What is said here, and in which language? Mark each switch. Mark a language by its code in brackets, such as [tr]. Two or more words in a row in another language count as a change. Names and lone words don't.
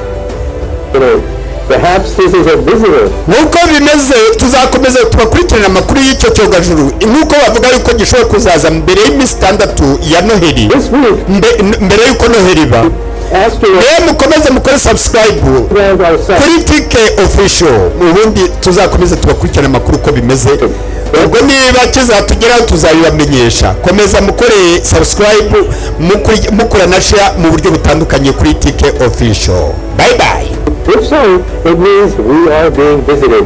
[en] Perhaps this is a visitor. [rw] nk'uko bimeze tuzakomeza tubakurikirana amakuru y'icyo cyogajuru, nk'uko bavuga yuko gishobora kuzaza mbere y'iminsi itandatu ya noheri, [en] This week, [rw] mbere y'uko noheri iba. rero mukomeze mukore subscribe kuri tike official, ubundi tuzakomeza tubakurikirana amakuru uko bimeze. ubwo niba kizatugeraho tuzabibamenyesha. komeza mukore subscribe, mukora na share mu buryo butandukanye kuri tike official. [en] Bye bye. If so, it means we are being visited.